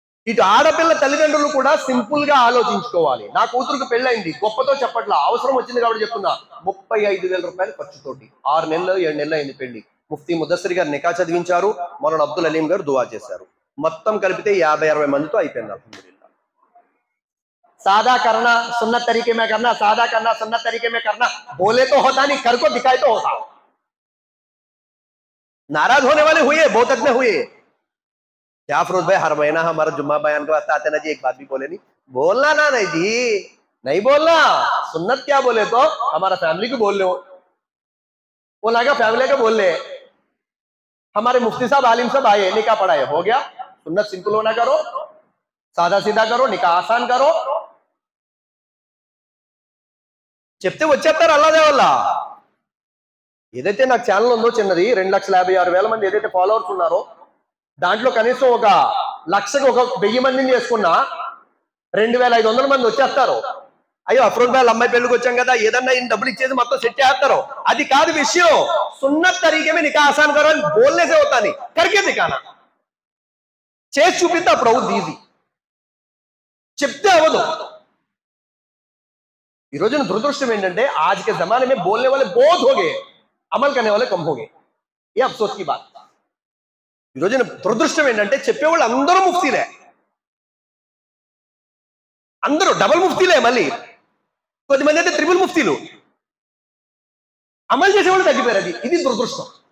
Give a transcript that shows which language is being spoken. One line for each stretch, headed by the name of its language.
Telugu: ఇటు ఆడపిల్ల తల్లిదండ్రులు కూడా సింపుల్ గా ఆలోచించుకోవాలి. నా కూతురుకు పెళ్ళైంది, గొప్పతో చెప్పట్లా, అవసరం వచ్చింది కాబట్టి చెప్తున్నా. 35,000 రూపాయలు ఖర్చుతోటి 6 నెలలు 7 నెలలు అయింది పెళ్లి. ముఫ్తీ ముదస్సిర్ గారు నికా చదివించారు, మౌలానా అబ్దుల్ అలీం గారు దువా చేశారు. మొత్తం కలిపితే 50-60 మందితో అయిపోయింది. అల్హమ్దులిల్లాహ్.
Hindi: सादा करना सुन्नत तरीके में करना, सादा करना सुन्नत तरीके में करना, बोले तो होता नहीं, कर को दिखाए तो होता. नाराज होने वाले हुए, बहुत अगले हुए. क्या फरोज भाई हर महीना हमारा जुम्मा बयान के वास्ते आते ना जी, एक बात भी बोले नहीं? बोलना ना नहीं जी, नहीं बोलना. सुन्नत क्या बोले तो हमारा फैमिली को बोल लो, वो लगा फैमिली को बोल ले. हमारे मुफ्ती साहब आलिम साहब आए, निकाह पढ़ाए, हो गया. सुन्नत सिंपल होना करो, सादा सीधा करो, निकाह आसान करो.
Telugu: చెప్తే వచ్చేస్తారు అల్లాదే వల్ల. ఏదైతే నాకు ఛానల్ ఉందో చిన్నది, 2,56,000 మంది ఏదైతే ఫాలోవర్స్ ఉన్నారో, దాంట్లో కనీసం 1,00,000కి 1,000 మందిని చేసుకున్నా 2,500 మంది వచ్చేస్తారు. అయ్యో అఫ్రోజ్ భాయ్ అమ్మాయి పెళ్లికి వచ్చాం కదా, ఏదన్నా ఈయన డబ్బులు ఇచ్చేది మొత్తం సెట్ చేస్తారు. అది కాదు విషయం.
Hindi: సున్నత్ తరీకే में निकाह आसान करो, बोलने से होता नहीं, करके दिखाना.
Telugu: చేసి చూపిస్తే అప్పుడు అవుద్ది ఈజీ, చెప్తే అవ్వదు. ఈ రోజున దురదృష్టం ఏంటంటే
Hindi: आज के जमाने में बोलने वाले बहुत हो गए, अमल करने वाले कम हो गए. ये अफसोस की बात.
Telugu: ఈ రోజున దురదృష్టం ఏంటంటే చెప్పేవాళ్ళు అందరూ ముఫ్తీలే, అందరూ డబుల్ ముఫ్తీలే, మళ్ళీ కొద్దిమంది అయితే ట్రిపుల్ ముఫ్తీలు. అమలు చేసేవాళ్ళు తగ్గిపోయారు. ఇది దురదృష్టం.